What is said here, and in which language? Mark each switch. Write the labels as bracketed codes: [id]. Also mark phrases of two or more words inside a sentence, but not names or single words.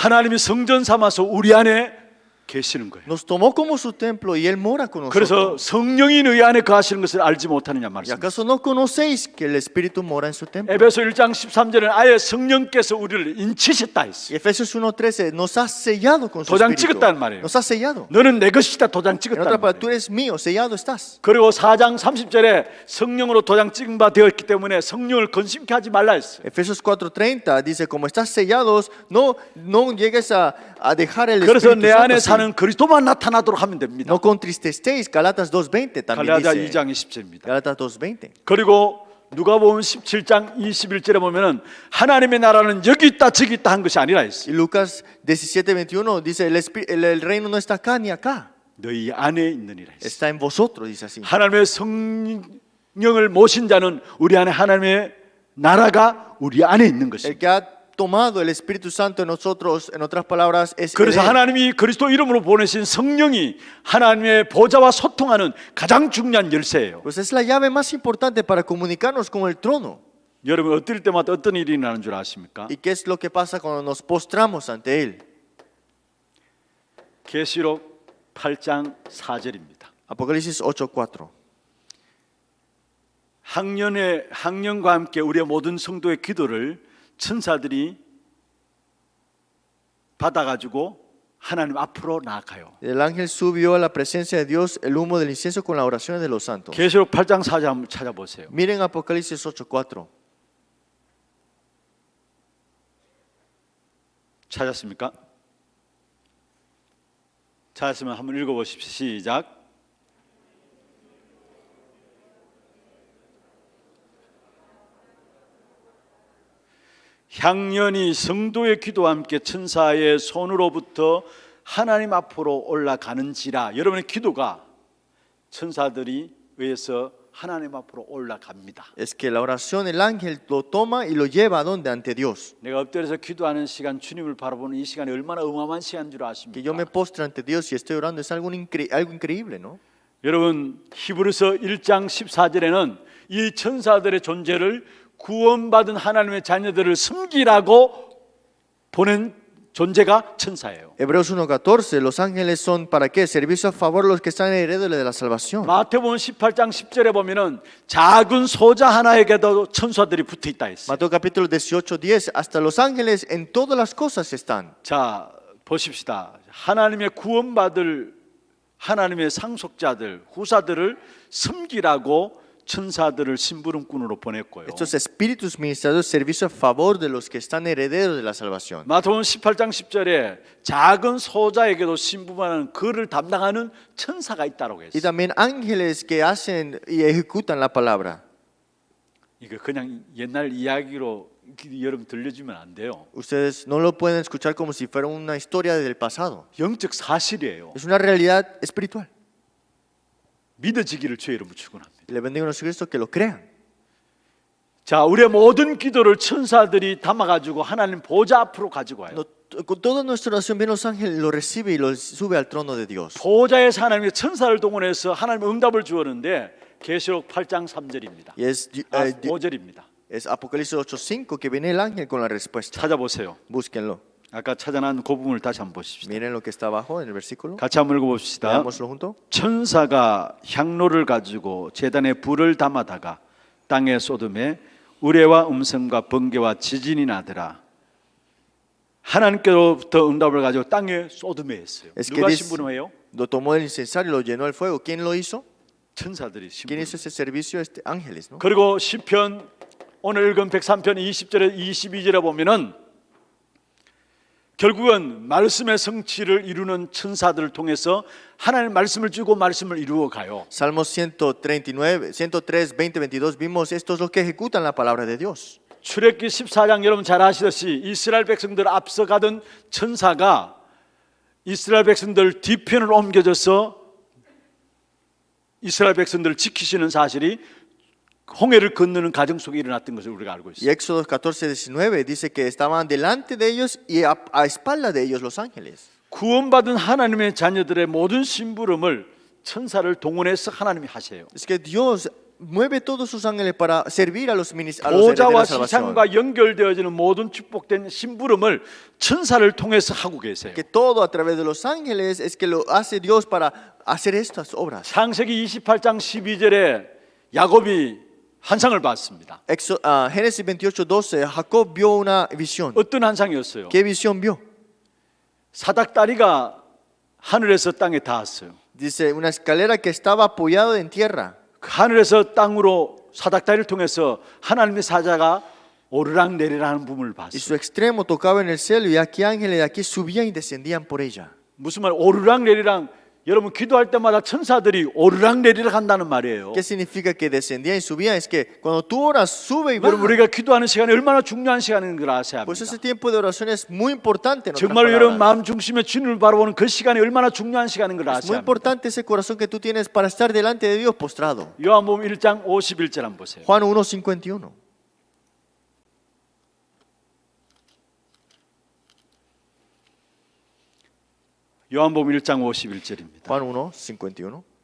[ko] 하나님이 성전 삼아서 우리 안에 계시는 거예요. [es] Nos tomó como su templo y Él mora con [ko] 그래서 [es] nosotros. [ko] 성령이 너희 안에 거하시는 것을 알지 못하느냐 [es] ¿Y [ko] 말씀. [es] acaso no conocéis que el Espíritu mora en su templo? [ko] 에베소 1장 13절에는 아예 성령께서 우리를 인치셨다 [es] Y [ko] 했어요. [es] Efesios 1:13 nos ha sellado con su [ko] 도장 [es] Espíritu. [ko] 찍었단 말이에요. [es] Nos ha sellado. [ko] 너는 내 것이다 도장 [es] En [ko] 찍었다. [es] otra palabra, tú eres mío, sellado estás. [ko] 그리고 4장 30절에 성령으로 도장 찍은 바 되었기 때문에 성령을 건심케 하지 말라 했어요. [es] Efesios 4:30 dice, como estás sellados, no llegues a dejar el [ko] 그래서 [es] Espíritu [ko] 내 안에 [es] Santo. [ko] 사는 그리스도만 나타나도록 하면 됩니다. [es] No contristestéis, Galatas 2:20 también [ko] 갈라디아 [es] dice. [ko] 2장 20절입니다. [es] Galatas 2:20. [ko] 그리고 누가복음 17장 21절에 보면은 하나님의 나라는 여기 있다 저기 있다 한 것이 아니라 했어요. [es] Y Lucas 17:21 dice, el reino no está acá ni acá, [ko] 너희 안에 있느니라 했어요. [es] está en vosotros, dice así. [ko] 하나님의 성령을 모신 자는 우리 안에 하나님의 나라가 우리 안에 있는 것입니다. [es] El que ha tomado el Espíritu Santo en nosotros, en otras palabras, es [ko] 그래서 [es] Él. [ko] 하나님이 그리스도 이름으로 보내신 성령이 하나님의 보좌와 소통하는 가장 중요한 열쇠예요. [es] Pues es la llave más importante para comunicarnos con el trono. [ko] 여러분 엎드릴 때마다 어떤 일이 일어나는 줄 아십니까? [es] ¿Y qué es lo que pasa cuando nos postramos ante Él? [ko] 계시록 8장 4절입니다. [es] Apocalipsis 8:4. [ko] 학년과 함께 우리의 모든 성도의 기도를 천사들이 받아가지고 하나님 앞으로 나아가요. [es] El ángel subió a la presencia de Dios el humo del incienso con las oraciones de los santos. [ko] 계시록 8장 4절 한번 찾아보세요. [es] Miren Apocalipsis 8:4. [ko] 찾았습니까? 찾았으면 한번 읽어보십시오. 시작. 향년이 성도의 기도와 함께 천사의 손으로부터 하나님 앞으로 올라가는지라. 여러분의 기도가 천사들이 의해서 하나님 앞으로 올라갑니다. [es] Es que la oración el ángel lo toma y lo lleva a donde ante Dios. [ko] 내가 엎드려서 기도하는 시간, 주님을 바라보는 이 시간이 얼마나 어마어마한 시간인 줄 [es] Que yo me [ko] 아십니까? [es] postre ante Dios y estoy orando es algo increíble, ¿no? [ko] 여러분 히브리서 1장 14절에는 이 천사들의 존재를 구원받은 하나님의 자녀들을 섬기라고 보낸 존재가 천사예요. [es] Hebreos 1:14, los ángeles son para qué? Servicio a favor de los que están herederos de la salvación. [ko] 마태복음 18장 10절에 보면은 작은 소자 하나에게도 천사들이 붙어 있다 했어요. [es] Mateo capítulo 18:10, hasta los ángeles en todas las cosas están. [ko] 자, 보십시다. 하나님의 구원받을 하나님의 상속자들, 후사들을 섬기라고 천사들을 심부름꾼으로 보냈고요. [es] Estos espíritus ministradores, servicio a favor de los que están herederos de la salvación. [ko] 마태복음 18장 10절에 작은 소자에게도 심부름하는 그를 담당하는 천사가 있다고 [es] Y [ko] 했어요. [es] también ángeles que hacen y ejecutan la palabra. [ko] 이거 그냥 옛날 이야기로 여러분 들려주면 안 돼요. [es] Ustedes no lo pueden escuchar como si fuera una historia del pasado. [ko] 영적 사실이에요. [es] Es una realidad espiritual. [ko] 믿어지기를 주의 이름으로 축원합니다. [es] Y le bendigo a Jesucristo que lo crean. [ko] 자, 우리의 모든 기도를 천사들이 담아가지고 하나님 보좌 앞으로 가지고 와요. [es] Con toda nuestra oración viene los ángeles, lo recibe y lo sube al trono de Dios. [ko] 보좌에서 하나님의 천사를 동원해서 하나님 응답을 주었는데 계시록 8장 3절입니다. [es] Y es, [ko] 5절입니다. [es] es Apocalipsis 8:5 que viene el ángel con la respuesta. [ko] 찾아보세요. [es] Búsquenlo. [ko] 아까 찾아난 그 부분을 다시 한번 보십시다. [es] Miren lo que está abajo en el versículo. [ko] 같이 한번 읽어봅시다. [es] Leámoslo junto. [ko] 천사가 향로를 가지고 제단에 불을 담아다가 땅에 쏟음에 우레와 음성과 번개와 지진이 나더라. 하나님께로부터 응답을 가지고 땅에 쏟음에 했어요. [es] Es que [ko] 누가 [es] dice, [ko] 심부름해요? [es] lo tomó el incensario y lo llenó el fuego. ¿Quién lo hizo? [ko] 천사들이 [es] ¿Quién [ko] 심부름. [es] hizo ese servicio? Ángeles, ¿no? [ko] 그리고 시편 오늘 읽은 103편 20절에 22절에 보면은 결국은 말씀의 성취를 이루는 천사들을 통해서 하나님의 말씀을 주고 말씀을 이루어 가요. [es] Salmos 139, 103, 20, 22 vimos estos los que ejecutan la palabra de Dios. [ko] 출애굽기 14장 여러분 잘 아시듯이 이스라엘 백성들 앞서가던 천사가 이스라엘 백성들 뒤편을 옮겨져서 이스라엘 백성들을 지키시는 사실이 홍해를 건너는 과정 속에 일어났던 것을 우리가 알고 [es] Y [ko] 있습니다. [es] Éxodo 14, 19 dice que estaban delante de ellos y a espalda de ellos los ángeles. [ko] 구원받은 하나님의 자녀들의 모든 심부름을 천사를 동원해서 하나님이 하세요. [es] Es que Dios mueve todos sus ángeles para servir a los herederos de [ko] 보좌와 [es] la salvación. [ko] 시상과 연결되어지는 모든 축복된 심부름을 천사를 통해서 하고 계세요. [es] Que todo a través de los ángeles es que lo hace Dios para hacer estas obras. [ko] 창세기 28장 12절에 야곱이 환상을 봤습니다. [es] Génesis 28, 12, Jacob vio una visión. [ko] 어떤 환상이었어요? [es] ¿Qué visión vio? [ko] 사닥다리가 하늘에서 땅에 닿았어요. [es] Dice, una escalera que estaba apoyada en tierra. [ko] 그 하늘에서 땅으로 사닥다리를 통해서 하나님의 사자가 오르락 내리락 하는 부분을 [es] Y [ko] 봤어요. [es] su extremo tocaba en el cielo y aquí ángeles de aquí subían y descendían por ella. [ko] 무슨 말? 오르락 내리락. 여러분 기도할 때마다 천사들이 오르락 내리락 한다는 말이에요. [es] ¿Qué significa que descendían y subían? Es que cuando tú oras, sube y [ko] 여러분 [es] baja. [ko] 우리가 기도하는 시간이 얼마나 중요한 시간인 걸 아셔야 [es] Pues [ko] 합니다. [es] ese tiempo de oración es muy importante. En otras [ko] 정말 여러분 [es] palabras. [ko] 마음 중심에 주님을 바라보는 그 시간이 얼마나 중요한 시간인 걸 [es] Es muy [ko] 아셔야 합니다. [es] importante ese corazón que tú tienes para estar delante de Dios postrado. [ko] 요한복음 1장 51절 한번 보세요. [es] Juan 1:51. [ko] 요한복음 1장 51절입니다. [es] Juan 1:51.